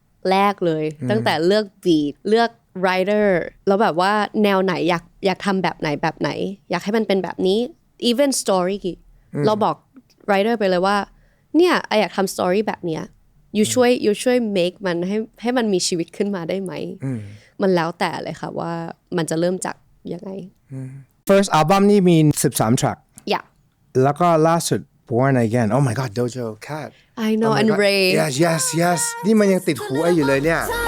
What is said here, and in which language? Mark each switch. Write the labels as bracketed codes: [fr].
[th] แรกเลยตั้งแต่เลือก beat เลือก writer แล้วแบบว่าแนวไหนอยากทำแบบไหนอยากให้มันเป็นแบบนี้ even story เราบอก writer ไปเลยว่าเนี่ยอยากทำ story แบบเนี้ยyou ช่วย make มันให้มันมีชีวิตขึ้นมาได้ไหมมันแล้วแต่เลยค่ะว่ามันจะเริ่มจากยังไง [en] first album [th] นี่มี13 [en] track [th] แล้วก็ล่าสุด [en] Born Again oh my god Dojo Cat I know and Ray [th] yes นี่มันยังติดหูไออยู่เลยเนี่ย